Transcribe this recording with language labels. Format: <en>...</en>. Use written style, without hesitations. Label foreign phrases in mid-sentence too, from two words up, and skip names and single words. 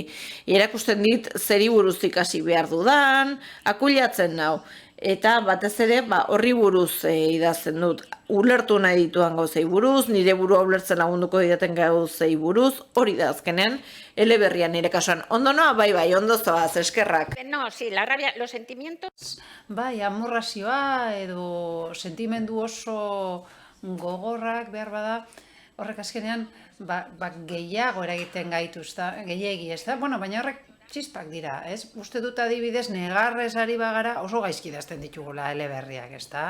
<eu>Erakusten dit zeri buruz ikasi behar dudan, akuilatzen nau. Eta batez ere horri buruz idazten dut. Ulertu nahi dituan gauzei buruz, nire burua ulertzen lagunduko didaten gauzei buruz, hori da azkenean, eleberrian nire kasuan. Ondo noa, bai, ondo zoaz, eskerrak.</eu> <es>No, sí, la rabia, los sentimientos.</es> <eu>Bai, amorrazioa edo sentimendu oso gogorrak behar bada, horrek azkenean gehiago eragiten gaituzta, gehiegi, ez da? Bueno, baina horrek txispak dira, ez? Uste dut adibidez, negarrez ari bagara oso gaizki idazten ditugula eleberriak, ez da?</eu>